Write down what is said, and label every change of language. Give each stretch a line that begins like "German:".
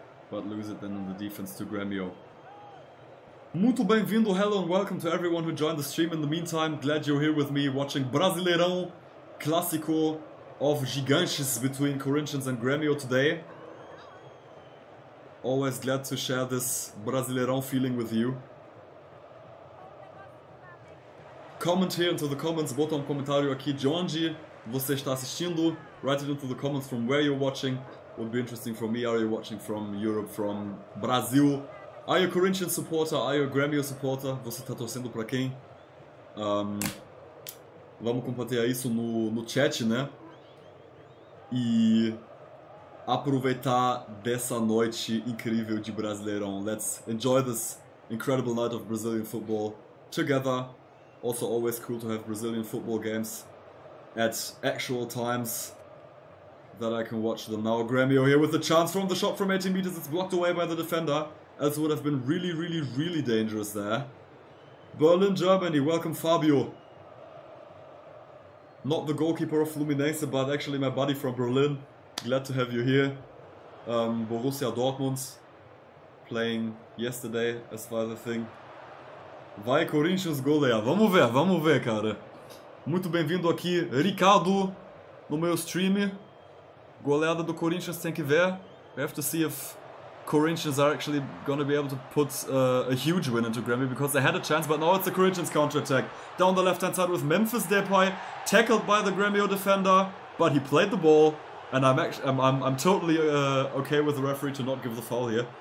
English: But lose it then in the defense to Grêmio.
Portuguese: Muito bem-vindo,
English: hello and welcome to everyone who joined the stream in the meantime. Glad you're here with me watching Brasileirão, Clásico of Gigantes between Corinthians and Grêmio today. Always glad to share this Brasileirão feeling with you. Comment here into the comments,
Portuguese: bota comentário aqui de onde você está assistindo.
English: Write it into the comments from where you're watching. Would be interesting for me. Are you watching from Europe, from Brazil? Are you a Corinthians supporter? Are you a Grêmio supporter?
Portuguese: Você está torcendo para quem? Vamos compartilhar isso no chat, né? E aproveitar dessa noite incrível de Brasileirão.
English: Let's enjoy this incredible night of Brazilian football together. Also always cool to have Brazilian football games at actual times that I can watch them now. Grêmio here with the chance from the shot from 18 meters. It's blocked away by the defender. Else would have been really dangerous there. Berlin, Germany. Welcome, Fabio. Not the goalkeeper of Fluminense, but actually my buddy from Berlin. Glad to have you here. Borussia Dortmund playing yesterday, as far as I think.
Portuguese: Vai Corinthians golear. Vamos ver, cara. Muito bem-vindo aqui, Ricardo, no meu stream. Goleada do Corinthians, tem que ver.
English: We have to see if Corinthians are actually going to be able to put a huge win into Grêmio, because they had a chance, but now it's the Corinthians counter-attack. Down the left-hand side with Memphis Depay, tackled by the Grêmio defender, but he played the ball, and I'm totally okay with the referee to not give the foul here.